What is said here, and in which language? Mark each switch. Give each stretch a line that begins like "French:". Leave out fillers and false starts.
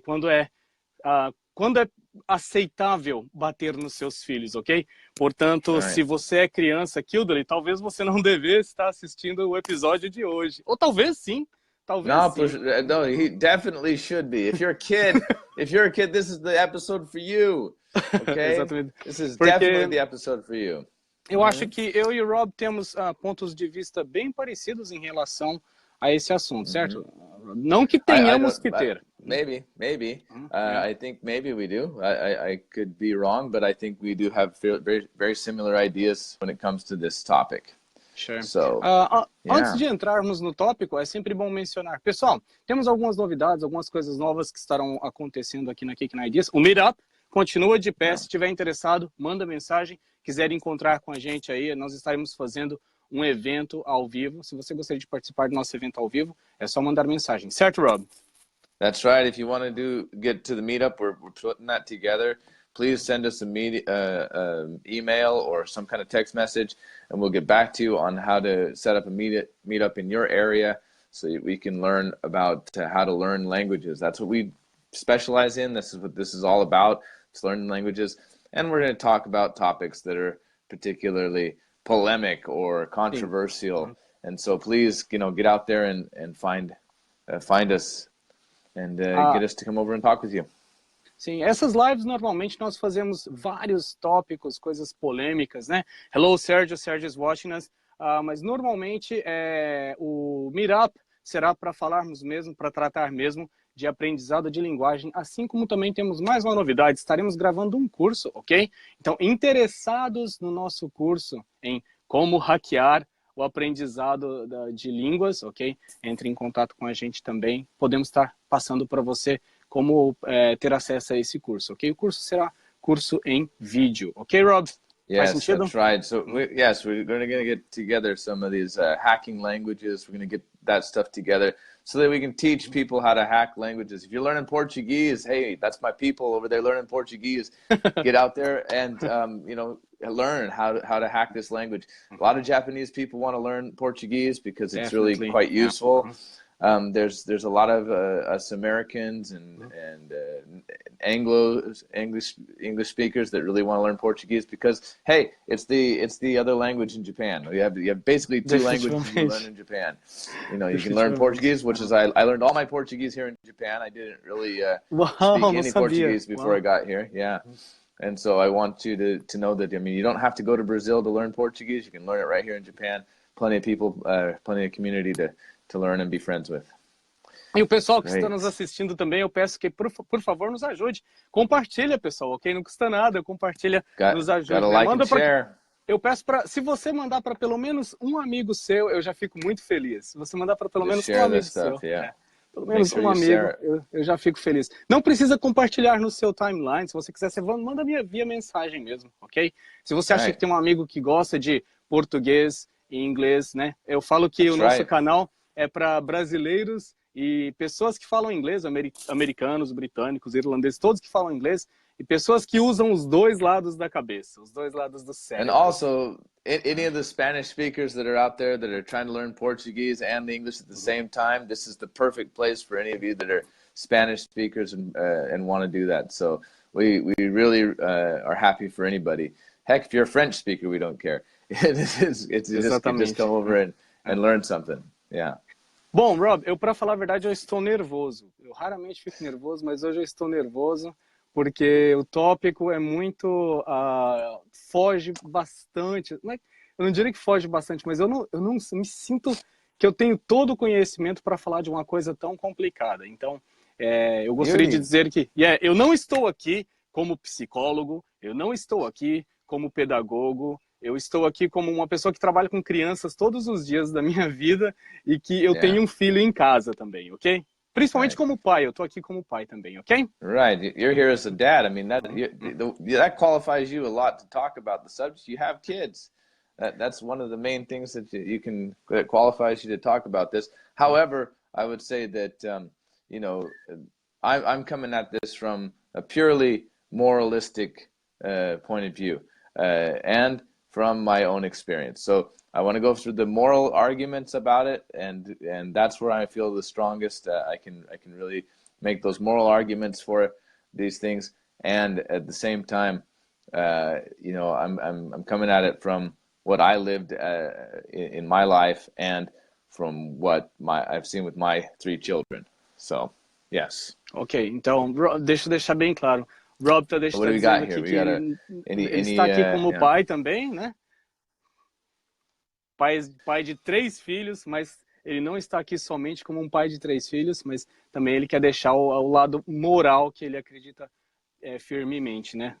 Portuguese: Quando é aceitável bater nos seus filhos, ok? Portanto, se você é criança, Kildely, talvez você não devesse estar assistindo o episódio de hoje. Ou talvez sim.
English: No, he definitely should be. If you're a kid, this is the episode for you. Okay?
Portuguese: Exatamente.
English: This is definitely the episode for you.
Portuguese: Eu acho que eu e o Rob temos pontos de vista bem parecidos em relação a esse assunto, certo? Não que tenhamos que ter.
English: Maybe. I think maybe we do. I could be wrong, but I think we do have very, very similar ideas when it comes to this topic. Sure. So,
Portuguese: Antes de entrarmos no tópico, é sempre bom mencionar. Pessoal, temos algumas novidades, algumas coisas novas que estarão acontecendo aqui na Kicking Ideas. O Meetup continua de pé. Se estiver interessado, manda mensagem. Quiser encontrar com a gente aí, nós estaremos fazendo um evento ao vivo. Se você gostaria de participar do nosso evento ao vivo, é só mandar mensagem. Certo, Rob?
English: That's right. If you want to get to the meetup, we're putting that together. Please send us an email or some kind of text message, and we'll get back to you on how to set up a meetup in your area so we can learn about how to learn languages. That's what we specialize in. This is what this is all about. It's learning languages. And we're going to talk about topics that are particularly polemic or controversial. And so please, get out there and find us and get us to come over and talk with you.
Portuguese: Sim, essas lives normalmente nós fazemos vários tópicos, coisas polêmicas, né?
English: Hello, Sergio is watching us.
Portuguese: Mas normalmente o Meetup será para falarmos mesmo, para tratar mesmo de aprendizado de linguagem, assim como também temos mais uma novidade, estaremos gravando um curso, ok? Então, interessados no nosso curso em como hackear o aprendizado de línguas, ok? Entre em contato com a gente também, podemos estar passando para você como ter acesso a esse curso, ok? O curso será curso em vídeo, ok, Rob?
English: Yes, that's right. So, we're going to get together some of these hacking languages. We're going to get that stuff together so that we can teach people how to hack languages. If you're learning Portuguese, hey, that's my people over there learning Portuguese. Get out there and, learn how to hack this language. A lot of Japanese people want to learn Portuguese because it's really quite useful. There's a lot of us Americans and English speakers that really want to learn Portuguese because, hey, it's the other language in Japan. You have basically two languages you learn in Japan. You can learn Portuguese, which is I learned all my Portuguese here in Japan. I didn't really speak any Portuguese before I got here. Yeah. And so I want you to know that, you don't have to go to Brazil to learn Portuguese. You can learn it right here in Japan. Plenty of people, plenty of community to learn and be friends with.
Portuguese: E o pessoal que está nos assistindo também, eu peço que, por favor, nos ajude. Compartilha, pessoal, ok? Não custa nada, compartilha, nos ajude.
English: Like share.
Portuguese: Eu peço se você mandar para pelo menos um amigo seu, eu já fico muito feliz. Se você mandar para pelo menos um amigo seu. Pelo menos um amigo, eu já fico feliz. Não precisa compartilhar no seu timeline. Se você quiser, você manda via mensagem mesmo, ok? Se você acha que tem um amigo que gosta de português e inglês, né? Eu falo que o nosso canal é para brasileiros e pessoas que falam inglês, americanos, britânicos, irlandeses, todos que falam inglês, e pessoas que usam os dois lados da cabeça, os dois lados do cérebro.
English: And also, any of the Spanish speakers that are out there that are trying to learn Portuguese and English at the same time, this is the perfect place for any of you that are Spanish speakers and want to do that. So we really are happy for anybody. Heck, if you're a French speaker, we don't care. Just come over and learn something. Yeah.
Portuguese: Bom, Rob, para falar a verdade, eu estou nervoso. Eu raramente fico nervoso, mas hoje eu estou nervoso porque o tópico é muito... foge bastante. Eu não diria que foge bastante, mas eu não me sinto que eu tenho todo o conhecimento para falar de uma coisa tão complicada. Então, eu gostaria de dizer que eu não estou aqui como psicólogo, eu não estou aqui como pedagogo, eu estou aqui como uma pessoa que trabalha com crianças todos os dias da minha vida e que eu tenho um filho em casa também, ok? Principalmente como pai, eu estou aqui como pai também, ok?
English: Right, you're here as a dad. I mean, that qualifies you a lot to talk about the subject. You have kids. That's one of the main things that qualifies you to talk about this. However, I would say that, you know, I'm coming at this from a purely moralistic point of view. And from my own experience. So I want to go through the moral arguments about it, and that's where I feel the strongest. I can really make those moral arguments for these things, and at the same time, you know, I'm coming at it from what I lived in my life and from what I've seen with my 3 children. So, yes.
Portuguese: Ok, então deixa eu deixar bem claro. Rob está dizendo aqui que ele está aqui como pai também, né? Pai de 3 filhos, mas ele não está aqui somente como um pai de 3 filhos, mas também ele quer deixar o lado moral que ele acredita firmemente, né?